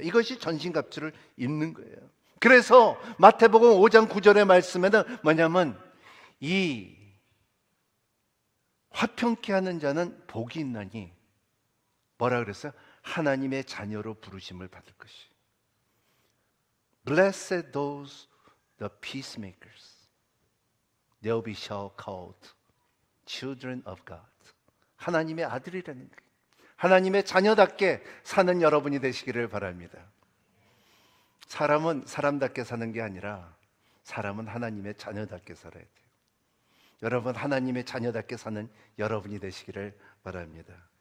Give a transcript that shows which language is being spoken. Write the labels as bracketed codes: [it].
[ko] 이것이 전신갑주를 입는 거예요. 그래서 마태복음 5장 9절의 말씀에는 뭐냐면, 이 화평케 하는 자는 복이 있나니, 뭐라 그랬어요? 하나님의 자녀로 부르심을 받을 것이. [en] Blessed those the peacemakers, they'll be called children of God. [ko] 하나님의 아들이라는 거예요. 하나님의 자녀답게 사는 여러분이 되시기를 바랍니다. 사람은 사람답게 사는 게 아니라 사람은 하나님의 자녀답게 살아야 돼요. 여러분, 하나님의 자녀답게 사는 여러분이 되시기를 바랍니다.